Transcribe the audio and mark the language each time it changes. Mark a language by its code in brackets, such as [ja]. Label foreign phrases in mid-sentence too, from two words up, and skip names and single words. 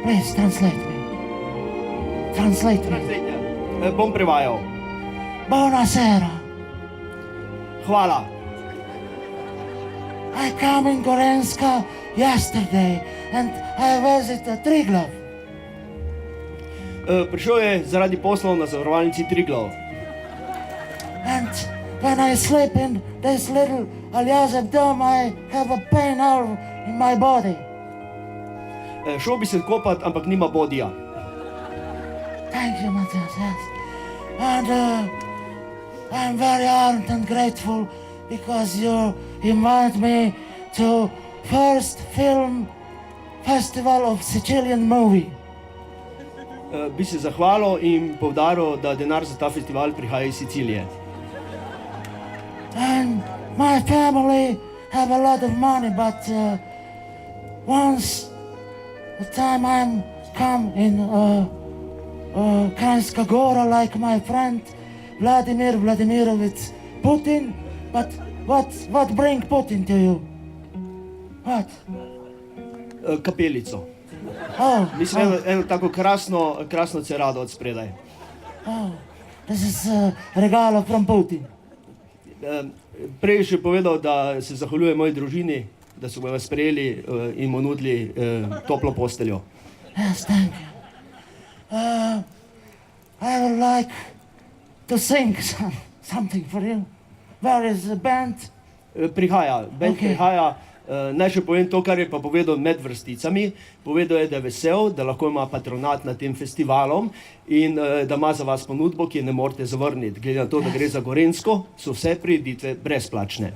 [en] Please translate me. Translate me. [sl] Bom prevajal. Buonasera. Hvala. [en] I come in Gorenska yesterday and I visited Triglav. [sl] Prišel je zaradi poslov na zavarovalnici Triglav. [en] And when I sleep in this little Aljazev dome, I have a pain all in my body. [sl] Šel bi se kopat, ampak nima bodija. [en] Thank you, Matthias, yes. And I'm very honored and grateful because you invite me to first film festival of Sicilian movie. [sl] Bi se zahvalil in poudaril, da denar za ta festival prihaja iz Sicilije. [en] And my family have a lot of money, but once the time I'm come in Kranjska Gora like my friend Vladimir Vladimirovich Putin, but what bring Putin to you? What? [sl] Kapelico. [en] Oh, [sl] Mislim, eno tako krasno cerado od spredaj. [en] this is regalo from Putin. [sl] Prej je še povedal, da se zahvaljuje moji družini, da so ga sprejeli in mu nudili toplo posteljo. [en] Yes, thank you. I would like to sing something for you. Where is the band? [sl] Prihaja, band [en] Okay. [sl] prihaja. Naj še povem to, kar je pa povedal med vrsticami. Povedal je, da je vesel, da lahko ima patronat nad tem festivalom in da ima za vas ponudbo, ki je ne morete zavrniti. Glede na to, da gre za Gorenjsko, so vse prireditve brezplačne.